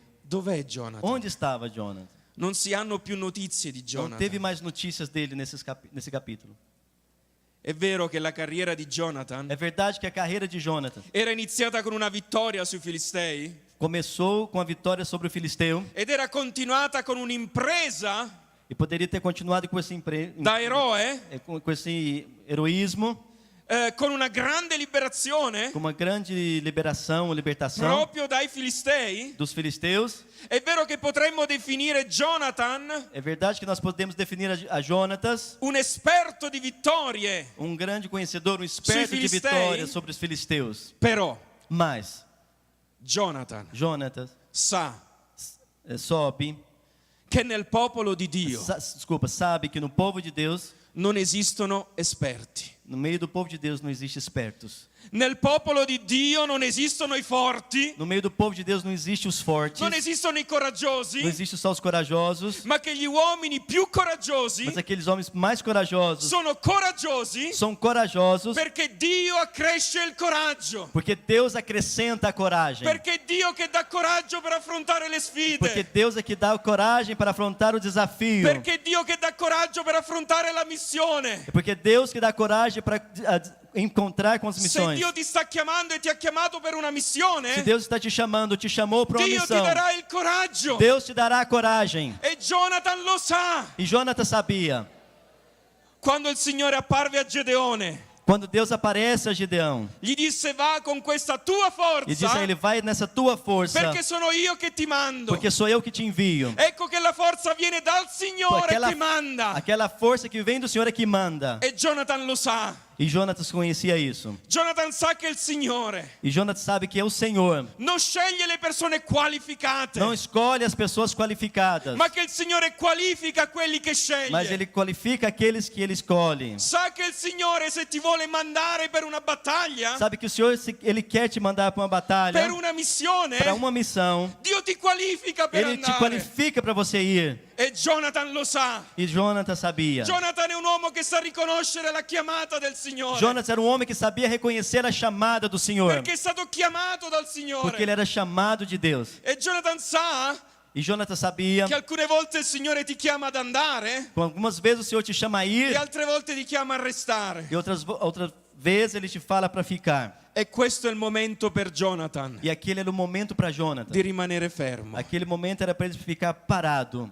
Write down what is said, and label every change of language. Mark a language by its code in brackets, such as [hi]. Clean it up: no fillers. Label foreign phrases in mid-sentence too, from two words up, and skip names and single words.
[it] dov'è Jonathan? [pt] onde estava Jonatas? [it] Non si hanno più notizie di [pt] Não teve [it] Jonathan. [pt] mais notícias dele nesse capítulo. [it] È vero che la carriera di Jonathan [pt] É verdade que a carreira de Jonatas [it] era iniziata con una vittoria sui Filistei [pt] começou com a vitória sobre o filisteu [it] ed era continuata con un'impresa [pt] e poderia ter continuado com esse [it] da eroe, [pt] com esse heroísmo, [it] con una grande liberazione [pt] com uma grande liberação, libertação [it] proprio dai Filistei. [pt] dos filisteus. [it] È vero che potremmo definire Jonathan [pt] É verdade que nós podemos definir a Jonatas [it] un esperto di vittorie, [pt] grande conhecedor, esperto de [it] filistei. [pt] vitórias sobre os filisteus. [it] però [pt] Mas [it] Jonathan [pt] Jonatas [it] sa [pt] sobe, [it] che nel popolo di Dio [pt] sabe que no povo de Deus, [it] non esistono esperti. [pt] no meio do povo de Deus não existe espertos. [it] Nel popolo di Dio non esistono i forti, [pt] No meio do povo de Deus não existe os fortes, [it] non esistono i coraggiosi, [pt] não existe só os corajosos, [it] ma che gli uomini più coraggiosi [pt] mas aqueles homens mais corajosos [it] sono coraggiosi [pt] são corajosos [it] perché Dio accresce il coraggio, [pt] porque Deus acrescenta a coragem. [it] perché è Dio che dà coraggio per affrontare le [pt] Porque [it] sfide, [pt] Deus é que dá a coragem para afrontar o desafio. [it] perché è Dio che dà coraggio per affrontare la missione. [pt] É porque Deus que dá coragem para encontrar com as [it] Se [pt] missões. [it] Dio ti sta chiamando e ti ha chiamato per una [pt] Se [it] missione, [pt] Deus está te chamando, te chamou para uma [it] Dio ti [pt] missão, [it] darà il coraggio. [pt] Deus te dará a coragem. [it] E Jonathan lo sa. [pt] E Jonatas sabia. [it] Quando il Signore apparve a Gedeone, [pt] Quando Deus aparece a Gideão [it] gli disse: va con questa tua [pt] e diz a [it] forza, [pt] ele, vai nessa tua força, [it] perché sono io che ti mando. [pt] porque sou eu que te envio. [it] Ecco che la forza viene dal Signore che manda. [pt] Aquela força que vem do Senhor é que manda. [it] E Jonathan lo sa. [pt] E Jonatas conhecia isso. [it] Jonathan sa che il Signore [pt] E Jonatas sabe que é o Senhor. [it] non sceglie le persone qualificate, [pt] Não escolhe as pessoas qualificadas, [it] ma che il Signore qualifica quelli che [pt] mas [it] sceglie. [pt] Ele qualifica aqueles que Ele escolhe. [it] Sa che il Signore, se ti vuole mandare per una battaglia, [pt] Sabe que o Senhor, Ele quer te mandar para uma batalha, [it] per una missione, [pt] para uma missão. [it] Dio ti qualifica per [pt] Ele te [it] andare. [pt] qualifica para você ir. [it] E Jonathan lo sa. [pt] E Jonatas sabia. [it] Jonathan è un uomo che sa riconoscere la chiamata del Signore, [pt] Jonatas era um homem que sabia reconhecer a chamada do Senhor, [it] perché è stato chiamato dal Signore. [pt] porque ele era chamado de Deus. [it] E Jonathan sa [pt] E Jonatas sabia [it] che alcune volte il Signore ti chiama ad andare [pt] que algumas vezes o Senhor te chama a [it] e [pt] ir [it] altre volte ti chiama a restare. [pt] e outras vezes Ele te fala para ficar. [it] E questo è il momento per Jonathan [pt] E aquele era o momento para Jonatas. [it] di rimanere fermo. [pt] Aquele momento era para ele ficar parado.